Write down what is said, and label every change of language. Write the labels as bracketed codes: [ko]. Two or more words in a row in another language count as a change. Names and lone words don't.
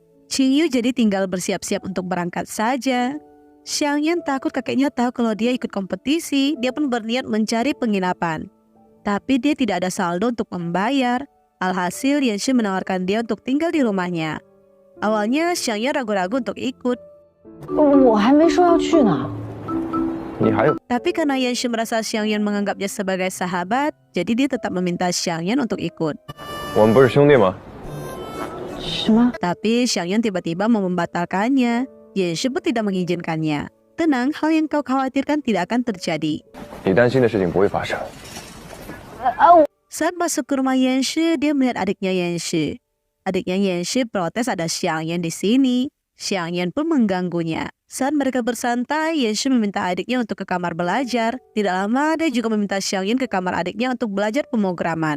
[id] Qingyu jadi tinggal bersiap-siap untuk berangkat saja. Xiangyan takut kakeknya tahu kalau dia ikut kompetisi. Dia pun berniat mencari penginapan. Tapi dia tidak ada saldo untuk membayar. Alhasil Yanshi menawarkan dia untuk tinggal di rumahnya. Awalnya Xiangyan ragu-ragu untuk ikut. [zh] 我还没说要去呢。你还有 [id] Tapi karena Yanshi merasa Xiangyan menganggapnya sebagai sahabat, jadi dia tetap meminta Xiangyan untuk ikut. [zh] 我们不是兄弟吗？什么？ [id] Tapi Xiangyan tiba-tiba mau membatalkannya. Yanshi pun tidak mengizinkannya. Tenang, hal yang kau khawatirkan tidak akan terjadi. [zh] 你担心的事情不会发生。 [id] Saat masuk ke rumah Yanshi, dia melihat adiknya Yanshi. Adiknya Yanshi protes ada Xiangyan di sini. Xiangyan pun mengganggunya. Saat mereka bersantai, Yanshi meminta adiknya untuk ke kamar belajar. Tidak lama, dia juga meminta Xiangyan ke kamar adiknya untuk belajar pemrograman.